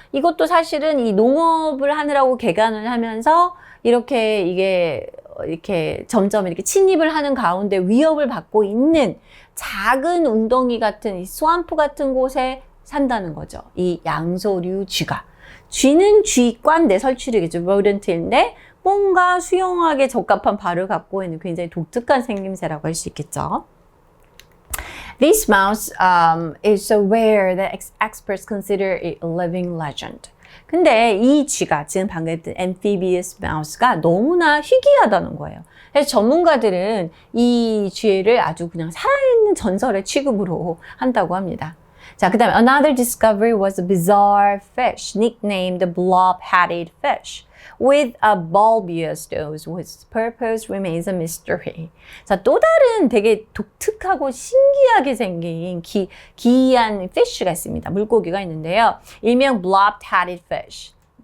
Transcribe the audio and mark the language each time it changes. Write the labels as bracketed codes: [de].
[ko] 이것도 사실은 이 농업을 하느라고 개간을 하면서 이렇게 점점 이렇게 침입을 하는 가운데 위협을 받고 있는 작은 웅덩이 같은 이 스왑프 같은 곳에 산다는 거죠. 이 양서류 쥐가. 쥐는 쥐과인데 설치류겠죠. rodent인데 뭔가 수용하기에 적합한 발을 갖고 있는 굉장히 독특한 생김새라고 할 수 있겠죠. [en] This mouse is so rare that experts consider it a living legend. [ko] 근데 이 쥐가 지금 방금 했던 amphibious mouse가 너무나 희귀하다는 거예요. 그래서 전문가들은 이 쥐를 아주 그냥 살아있는 전설의 취급으로 한다고 합니다. [en] 자, 그 다음에 another discovery was a bizarre fish nicknamed the blob-headed fish with a bulbous nose whose purpose remains a mystery. [ko] 자, 또 다른 되게 독특하고 신기하게 생긴 기이한 fish가 있습니다. 물고기가 있는데요. 일명 blob-headed fish.